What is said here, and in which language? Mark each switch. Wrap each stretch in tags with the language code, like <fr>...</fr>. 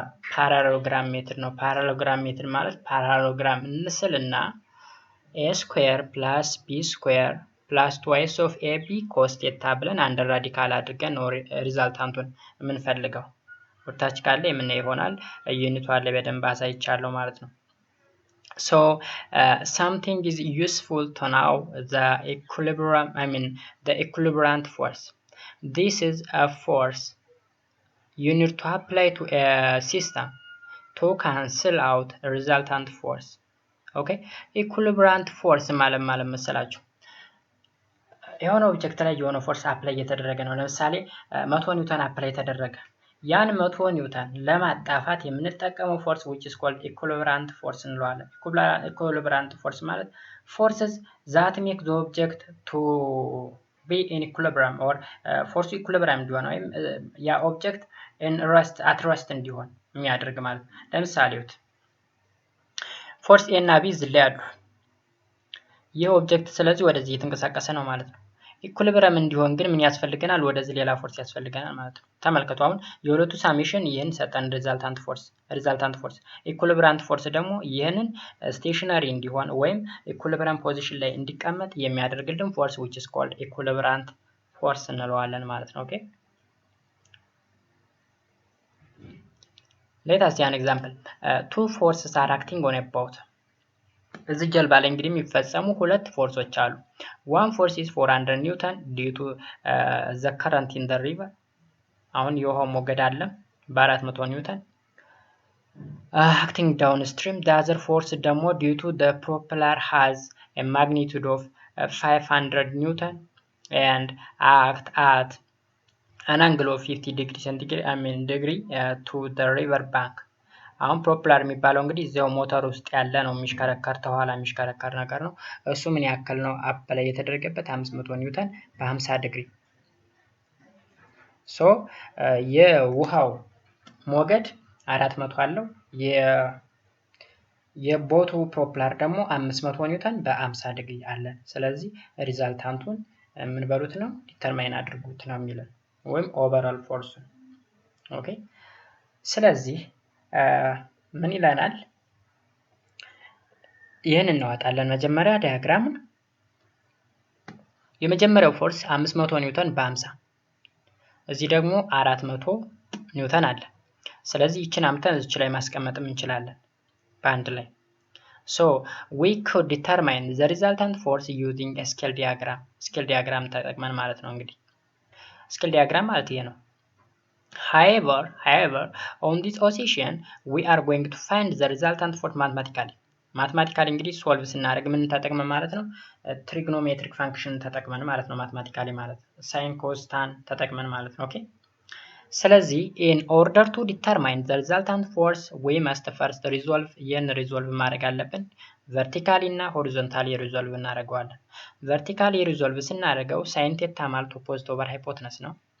<am>ፓራሎግራም ሜትድ ነው። ፓራሎግራም ሜትድ ማለት ፓራሎግራም እንስልና</am> <en>a square plus b square plus twice of ab cos theta</en> <am>ብለን አንድ ራዲካል አድርገን ነው ሪዛልታንቱን የምንፈልገው። ወርታች ካለ ምን ይሆናል? ዩኒቱ አለ በደንብ አሳይቻለሁ ማለት ነው።</am> <en>so something is useful to know the equilibrium the equilibrant force. This is a force you need to apply to a system to cancel out a resultant force.</en> <am>okay equilibrant force ማለት መሰላችሁ የሆነ ኦብጀክት ላይ የሆነ ፎርስ አፕላይ እየተደረገ ነው። ለምሳሌ 100 ኒውተን አፕላይ ተደረገ። ያን 100 ኒውተን ለማጣፋት የምንጠቀመው ፎርስ which is called equilibrant force እንለዋለን። equilibrant force ማለት</am> <en>forces that make the object to be in equilibrium or force equilibrium</en> <am>እንዲሆን ወይም ያ ኦብጀክት at rest እንዲሆን የሚያደርግ ማለት ነው። ለምሳሌ ፎርስ ኤ እና ቢ እዚህ ላይ አሉ። ይህ ኦብጀክት ስለዚህ ወደዚህ እየተንቀሳቀሰ ነው ማለት ነው። ኢኩሊብሪየም እንዲሆን ግን ምን ያስፈልገናል? ወደዚህ ሌላ ፎርስ ያስፈልገናል ማለት ነው። ተመልከቱ አሁን የሁለቱ ሳሜሽን ይሄን ሰጠን ሪዛልታንት ፎርስ ኢኩሊብሪያንት ፎርስ ደግሞ ይሄንን ስቴሽነሪ እንዲሆን ወይም ኢኩሊብሪየም ፖዚሽን ላይ እንዲቀመጥ የሚያደርግልን ፎርስ which is called equilibrant force እንለዋለን ማለት ነው።</am> <en>ኦኬ let us see an example. Two forces are acting on a boat.</en> <am>እዚህ ጀልባ ላይ እንግዲህ የሚፈጸሙ ሁለት ፎርሶች አሉ።</am> <en>one force is 400 ኒውተን due to the current in the river.</en> <am>አሁን የውሃው ሞገድ አለ በ400 ኒውተን acting downstream.</am> <en>The other force ደግሞ due to the propeller has a magnitude of 500 newton and act at an angle of 50 degree centigrade degree to the river bank.</en> <am>አሁን ፕሮፕላር የሚባለው እንግዲህ እዚያው ሞተር ውስጥ ያለ ነው የሚሽከረከር ተኋላ የሚሽከረከር ነገር ነው። እሱ ምን ያክል ነው አፕ ላይ የተደረገበት 500 ኒውተን በ50 ዲግሪ። ሶ የውሃው ሞገድ 400 አለው የቦቱ ፕሮፕላር ደግሞ 500 ኒውተን በ50 ዲግሪ አለ። ስለዚህ ሪዛልታንቱን ምን በሉት ነው ዲተርማይን አድርጉት ነው የሚለው ወይም ኦቨርኦል ፎርስ። ኦኬ ስለዚህ ምን ይላናል? ይሄን እናወጣለን መጀመሪያ ዳያግራሙን። የመጀመሪያው ፎርስ 500 ኒውተን በ50 እዚህ ደግሞ 400 ኒውተን አለ። ስለዚህ ይችን አምተን እዚች ላይ ማስቀመጥም እንችላለን በአንድ ላይ።</am> <en>So we could determine the resultant force using a scale diagram. Scale diagram</en> <am>ተጠቅመን ማለት ነው እንግዲህ</am> <en>scale diagram ማለት ይሄ ነው። However, on this oscillation we are going to find the resultant force mathematically.</en> <am>ማትማቲካሊ እንግዲህ ሶልቭ ስናደርግ ምን ተጠቅመን ማለት ነው? ትሪግኖሜትሪክ ፋንክሽን ተጠቅመን ማለት ነው። ማትማቲካሊ ማለት ሳይን ኮስ ታን ተጠቅመን ማለት ነው። ኦኬ ስለዚህ</am> <en>in order to determine the resultant force we must first resolve</en> <am>ሪዞልቭ ማድረግ አለብን። ቨርቲካሊ እና ሆሪዞንታሊ ሪዞልቭ እናደርገዋለን። ቨርቲካሊ ሪዞልቭ ስናደርገው ሳይን ቴታ ማለት ኦፖዚት ኦቨር ሃይፖትነስ ነው።</am>